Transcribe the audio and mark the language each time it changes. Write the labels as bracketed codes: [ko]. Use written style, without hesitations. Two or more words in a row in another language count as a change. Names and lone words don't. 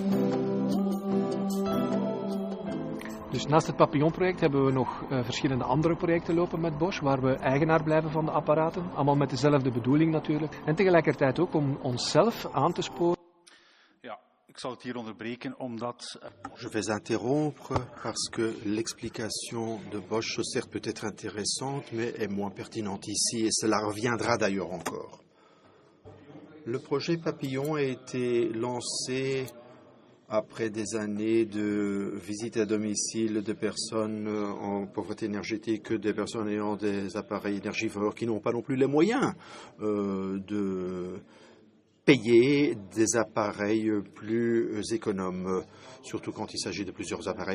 [nl] Dus naast het Papillon-project hebben we nog verschillende andere projecten lopen met Bosch, waar we eigenaar blijven van de apparaten, allemaal met dezelfde bedoeling natuurlijk. En tegelijkertijd ook om onszelf aan te sporen. Ja, ik zal het hier onderbreken omdat... [fr] Je vais interrompre parce que l'explication de Bosch, certes peut-être intéressante, mais est moins pertinente ici, et cela reviendra d'ailleurs encore. Le projet Papillon a été lancé après des années de visites à domicile de personnes en pauvreté énergétique, des personnes ayant des appareils énergivores qui n'ont pas non plus les moyens payer des appareils plus économes, surtout quand il s'agit de plusieurs appareils.